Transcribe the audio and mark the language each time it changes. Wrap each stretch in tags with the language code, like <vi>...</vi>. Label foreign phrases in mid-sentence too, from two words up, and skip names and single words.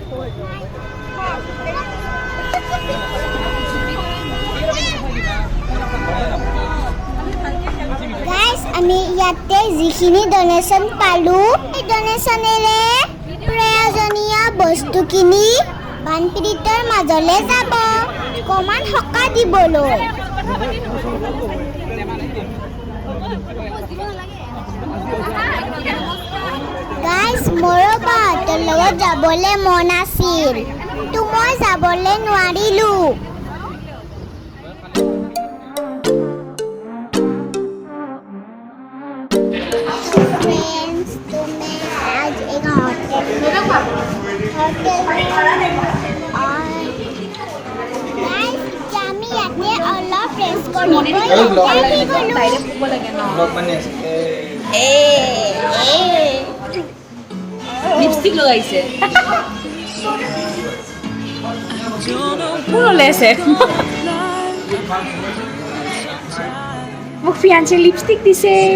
<as>গাইস, আমি ইয়াতে যিখিনি ডনেশ্যন পালো, এই ডনেশ্যনেৰে প্ৰয়োজনীয় বস্তু কিনি বানপীড়িতৰ মাজলৈ যাব অকণমান সকাহ দিবলৈ। গাইস, মোৰো বাহঁতৰ লগত যাবলৈ মন আছিল, কিন্তু মই যাবলৈ নোৱাৰিলো।</as> <hi>फ्रेंड्स, तो मैं आज एक होटल में और गाइस</hi> <as>ডাইৰেক্ট ক'ব লাগে ন লিপষ্টিক লগাইছে মোৰ ওলাইছে মোক ফিয়াঞ্চি লিপষ্টিক দিছে</as>